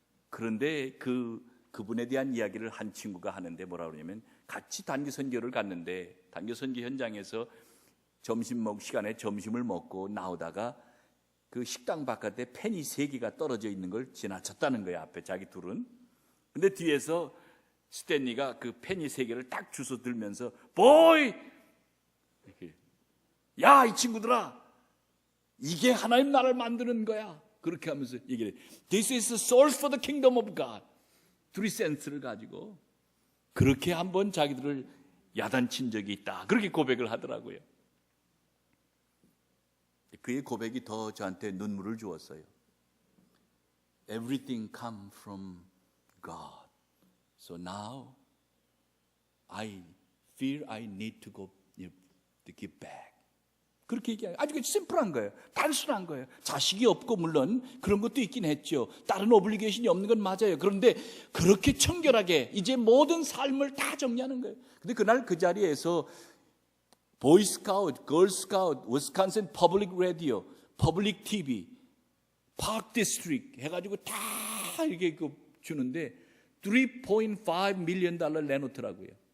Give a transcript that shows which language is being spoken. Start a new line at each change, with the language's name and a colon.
Korean: 그런데 그분에 대한 이야기를 한 친구가 하는데 뭐라 그러냐면, 같이 단기 선교를 갔는데 단기 선교 현장에서 점심 먹 시간에 점심을 먹고 나오다가 그 식당 바깥에 펜이 3개가 떨어져 있는 걸 지나쳤다는 거야, 앞에 자기 둘은. 근데 뒤에서 스탠리가 그 펜이 3개를 딱 주워 들면서 보이! 이렇게, 야, 이 친구들아, 이게 하나님 나라를 만드는 거야. 그렇게 하면서 얘기를 해.
English: This is the source for the kingdom of God.
Korean: 3센트를 가지고 그렇게 한번 자기들을 야단친 적이 있다. 그렇게 고백을 하더라고요. 그의 고백이 더 저한테 눈물을 주었어요.
English: Everything come from God. So now I feel I need to go to give back.
Korean: 그렇게 얘기해요. 아주 심플한 거예요. 단순한 거예요. 자식이 없고 물론 그런 것도 있긴 했죠. 다른 오블리게이션이 없는 건 맞아요. 그런데 그렇게 청결하게 이제 모든 삶을 다 정리하는 거예요. 근데 그날 그 자리에서 보이스카우트, 걸스카우트, 위스콘신 퍼블릭 라디오, 퍼블릭 TV, 파크 디스트릭트 해가지고 다 이렇게 주는데 3.5 밀리언 달러 내놓더라고요.